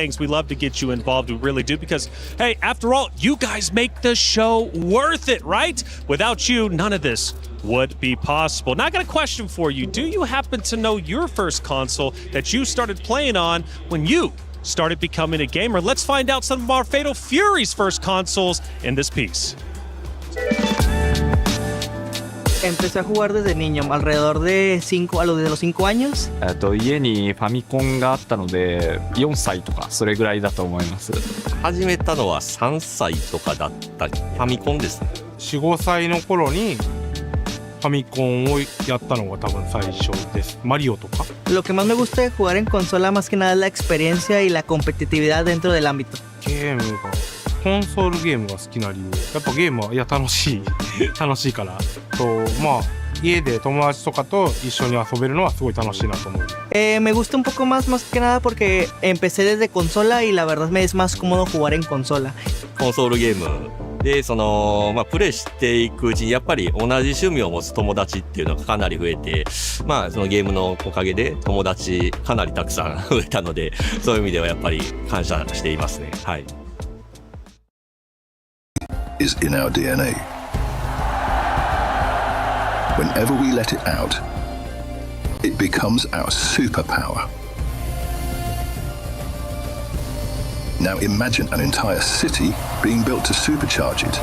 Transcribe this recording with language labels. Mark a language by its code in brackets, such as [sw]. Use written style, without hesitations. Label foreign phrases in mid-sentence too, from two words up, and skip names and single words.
[en] We love to get you involved. We really do, because, hey, after all, you guys make the show worth it, right? Without you, none of this would be possible. Now, I got a question for you. Do you happen to know your first console that you started playing on when you started becoming a gamer? Let's find out some of our Fatal Fury's first consoles in this piece. [es] Empecé a jugar desde niño, alrededor de desde los 5 años. [ja] 家にファミコンがあったので4歳とかそれぐらいだと思います。始めたのは3歳とかだったり、ファミコンですね。 4、5歳の頃にファミコンをやったのが多分最初です。マリオとか。 [es] Lo que más me gusta de jugar en consola más que nada es la experiencia y la competitividad dentro del ámbito. [ja] ゲームがコンソールゲームが好きな理由、やっぱゲームは楽しいからと、まあ家で友達とかと一緒に遊べるのはすごい楽しいなと思う。 [es] Me gusta un poco más que nada porque empecé desde consola y la verdad me es más cómodo jugar en consola. [ja] コンソールゲームでプレイしていくうちにやっぱり同じ趣味を持つ友達っていうのがかなり増えて、そのゲームのおかげで友達かなりたくさん増えたので、そういう意味ではやっぱり感謝していますね。はい。 [en] is in our DNA. Whenever we let it out, it becomes our superpower. Now imagine an entire city being built to supercharge it.